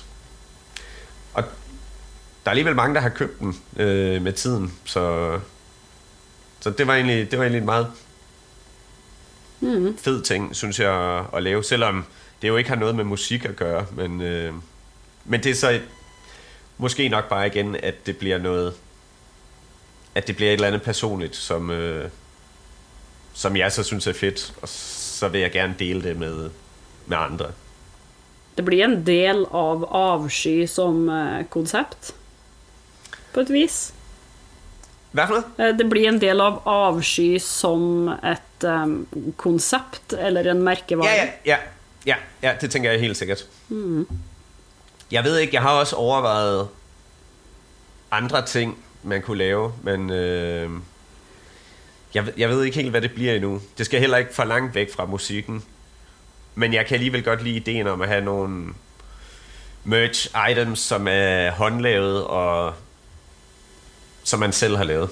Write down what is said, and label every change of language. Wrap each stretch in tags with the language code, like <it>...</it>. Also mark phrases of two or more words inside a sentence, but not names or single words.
<da>Og der er alligevel mange, der har købt den med tiden, så det var egentlig en meget fed ting, synes jeg, at lave, selvom det jo ikke har noget med musik at gøre, men det er så måske nok bare igen, at det bliver et eller andet personligt, som jeg så synes er fedt, og så vil jeg gerne dele det med andre.</da> <no>Det blir en del av avsky som konsept, på et vis.</no> <da>Hvad for noget?</da> <no>Det blir en del av avsky som et konsept, eller en merkevare.</no> <da>Ja, det tænker jeg helt sikkert. Jeg ved ikke, jeg har også overvejet andre ting, man kunne lave, men jeg ved ikke helt, hvad det bliver endnu. Det skal heller ikke for langt væk fra musikken. Men jeg kan alligevel godt lide ideen om at have nogle</da> <en>merch items,</en> <da>som er håndlavet og som man selv har lavet.</da>